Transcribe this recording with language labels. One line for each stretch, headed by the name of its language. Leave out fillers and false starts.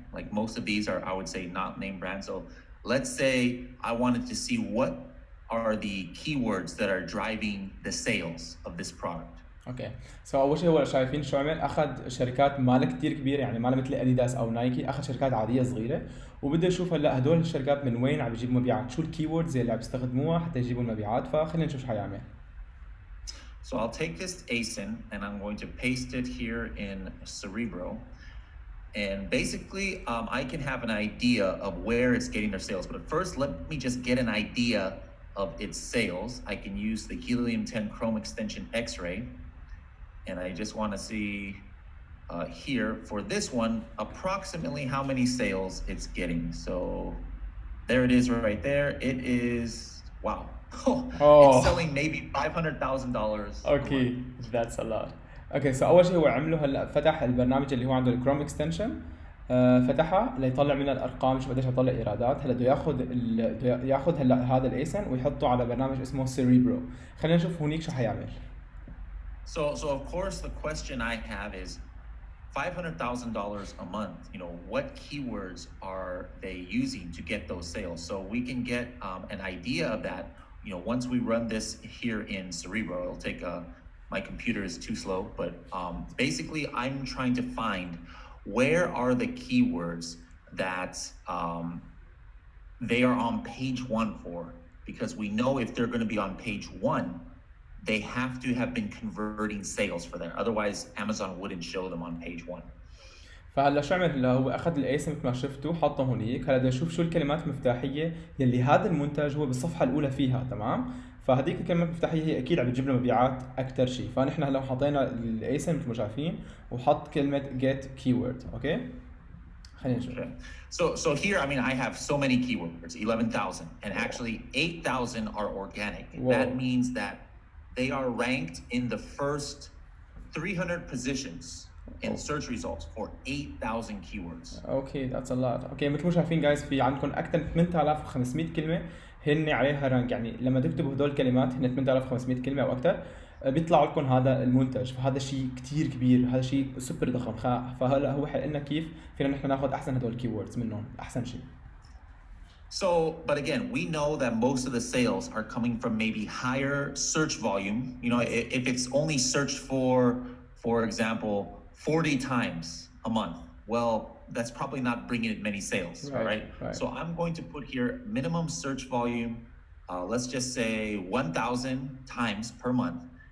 English: Like most of these are, I would say, not name brand. So let's say I wanted to see what are the keywords that are driving the sales of this product.
Arabic: اوكي، سو اول شيء هو شايفين شو عمل، اخذ شركات مالها كثير كبيره، يعني مالها مثل اديداس او نايكي، اخذ شركات عاديه صغيره وبده يشوف هلا هدول الشركات من وين عم يجيبوا مبيعات، شو الكيوردز اللي عم يستخدموها حتى يجيبوا المبيعات. فخلينا نشوف شو حيعمل.
English: So I'll take this ASIN and I'm going to paste it here in Cerebro. And basically, I can have an idea of where it's getting their sales. But first, let me just get an idea of its sales. I can use the Helium 10 Chrome extension X-ray. And I just want to see here for this one, approximately how many sales it's getting. So there it is right there. It is, wow. It's selling maybe $500,000. Okay, that's a lot. Okay, so
Arabic: أول شيء هو عمله هلا فتح البرنامج اللي هو عنده الكروم اكستنشن، فتحها ليطلع منها الارقام، شو قديش يطلع ايرادات. هلا بده ياخذ هلا هذا الايسن ويحطه على برنامج اسمه سيريبرو. خلينا نشوف هونيك شو حيعمل.
English: So of course the question I have is $500,000 a month. You know, what keywords are they using to get those sales? So we can get an idea of that. You know, once we run this here in Cerebro, it'll take my computer is too slow, but basically I'm trying to find where are the keywords that they are on page 1 for, because we know if they're going to be on page 1, they have to have been converting sales for that. Otherwise, Amazon wouldn't show them on page 1.
Arabic: فهلا شو عمل؟ هلا هو اخذ الايسم مثل ما شفتوا حطه هونيك. هلا بدنا نشوف شو الكلمات المفتاحيه يلي هذا المنتج هو بالصفحه الاولى فيها. تمام، فهذيك الكلمات المفتاحيه هي اكيد عم بتجيب له مبيعات اكثر شيء. فنحن هلا حطينا الايسم مثل ما شايفين وحط كلمه get keyword. اوكي، خلينا نشوف.
English: So here, I mean, I have so many keywords, 11,000, and actually 8,000 are organic. Whoa. That means that they are ranked in the first 300 positions in search results for 8,000 keywords. Okay, that's a lot. Okay,
Arabic: مثل ما شايفين جايز في عندكم اكثر من 8500 كلمه هن عليها رانك، يعني لما تكتبوا هدول الكلمات هن 8500 كلمه او اكثر بيطلع لكم هذا المنتج. فهذا شيء كتير كبير، هذا شيء سوبر ضخم. فهلا هو حلنا كيف فينا نحن ناخذ احسن هدول الكيوردز منهم احسن شيء.
English: So, but again, we know that most of the sales are coming from maybe higher search volume. You know, if it's only searched for example, 40 times a month, well, that's probably not bringing in many sales, right? So I'm going to put here minimum search volume, let's just say 1,000 times per month.